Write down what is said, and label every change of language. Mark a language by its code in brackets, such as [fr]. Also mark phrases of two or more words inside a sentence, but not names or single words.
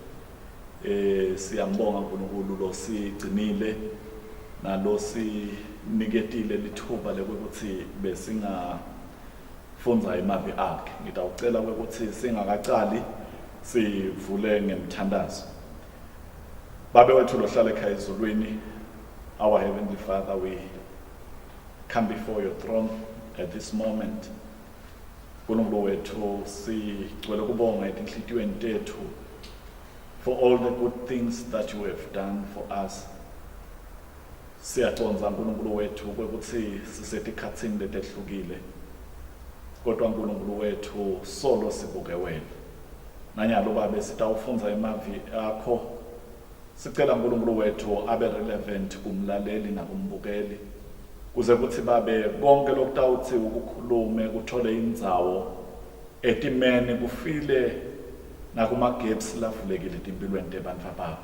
[ss] Siyambonga uNkulunkulu lo sigcinile nalo siniketile lithuba lokuthi besingafundza imavi akhe. Ngitawucela ukuthi singakacali sivule ngemthandazo. Baba wethu lohlala ekhaya ezulwini, [en] our heavenly Father, we come before your throne at this moment. [ss] Nkulunkulu wethu sigcwele ukubonga etinhlitiyweni tethu [en] for all the good things that you have done for us. [ss] Siyaconza Nkulunkulu wethu ukuthi sisetikhatsini letehlukile, kodwa Nkulunkulu wethu solo sibuke wena. Nanyalo Baba sitawufunza imavi akho, sicela Nkulunkulu wethu abe relevant kumlaleli nakumbukeli, kuze kuthi Babe konke lokutawuthi ukukhulume kuthole indzawo etimeni kufile nakumagaps lavulekile timpilweni tebantu bakho.